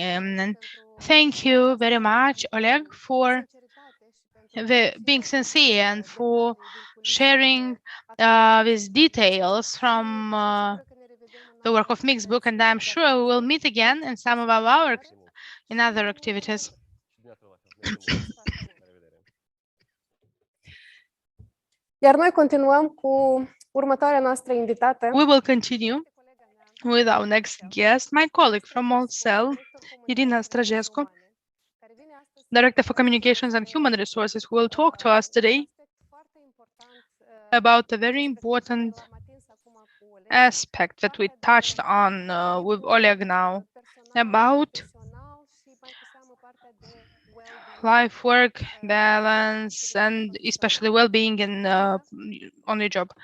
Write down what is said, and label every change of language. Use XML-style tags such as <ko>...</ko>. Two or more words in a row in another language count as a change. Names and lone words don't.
<en>And thank you very much, Oleg, for being sincere and for sharing these details from the work of Mixbook. And I'm sure we will meet again in some of our in other activities.</en> <ro>Iar noi continuăm cu următoarea noastră invitată.</ro> <en>We will continue with our next guest, my colleague from Molcel, Irina Strajescu, Director for Communications and Human Resources, who will talk to us today about a very important aspect that we touched on with Oleg now, about life-work balance and especially well-being on your job.</en>